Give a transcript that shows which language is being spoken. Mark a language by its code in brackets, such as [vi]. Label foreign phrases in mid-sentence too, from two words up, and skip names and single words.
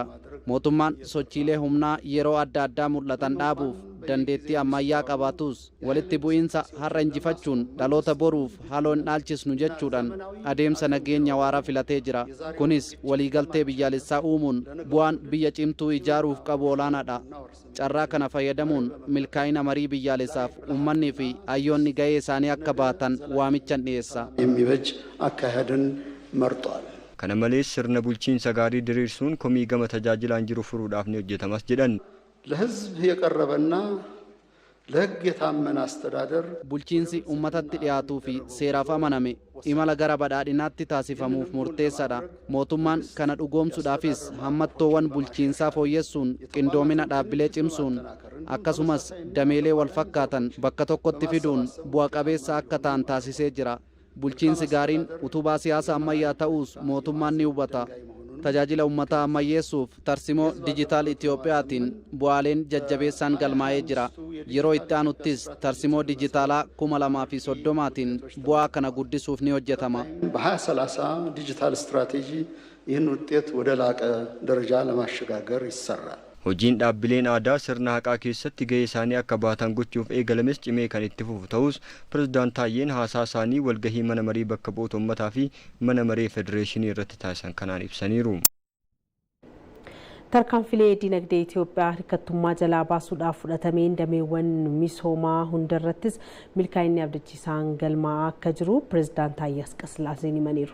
[om] Mootummaan sochiilee humnaa yeroo adda addaa mul'atan dhaabuuf dandeettii ammayyaa qabaatus walitti bu'iinsa har'a injifachuun dhaloota boruuf haaloo hin dhaalchisnu jechuudhaan adeemsa nageenya waaraa filatee jira. Kunis waliigaltee biyyaalessaa uumuun bu'aan biyya cimtuu ijaaruuf qabu olaanaadha. Carraa kana fayyadamuun milkaa'ina marii biyyaalessaaf uummanni fi hayyoonni ga'ee isaanii akka baatan waamichan dhiyeessa. [am] የሚበጅ አካሄድን መርጧል። [om] kana malees sirna bulchiinsa gaarii diriirsuun komii gama tajaajilaan jiru furuudhaaf ni hojjetamas jedhan. [am] ለህዝብ የቀረበና ለህግ የታመነ አስተዳደር [om] bulchiinsi uummatatti dhiyaatuu fi seeraaf amaname imala gara badhaadhinaatti taasifamuuf murteessaadha. Mootummaan kana dhugoomsuudhaafis hammattoowwan bulchiinsaa fooyyessuun qindoomina dhaabbilee cimsuun akkasumas dameelee wal fakkaatan bakka tokkotti fiduun bu'a qabeessa akka ta'an taasisee jira. Bulchiinsi gaariin utubaa siyaasa ammayyaa ta'uus mootummaan ni hubata. Tajaajila uummataa ammayyeessuuf tarsimoo dijitaal Itiyoophiyaatiin bu'aaleen jajjabeessaan galmaa'ee jira. Yeroo itti aanuttis tarsimoo dijitaalaa 2030tiin bu'aa kana guddisuuf ni hojjetama. [am] በ2030 ዲጂታል ስትራቴጂ ይህን ውጤት ወደ ላቀ ደረጃ ለማሸጋገር ይሰራል። [om] hojiin dhaabbileen aadaa sirna haqaa keessatti gahee isaanii akka baatan gochuuf eegalames cimee kan itti fufu ta'us pirezidaant Taayyeen haasaa isaanii walgahii mana marii bakka bu'oota uummataa fi mana maree federeeshinii irratti taasisan kanaan ibsaniiru. Tarkaanfilee dinagdee Itoophiyaa hirkattummaa jalaa baasuudhaaf fudhatameen dameewwan misoomaa hundarrattis milkaa'inni abdachiisaan galmaa'aa akka jiru pirezidaant Taayyee Asqasillaaseen himaniiru.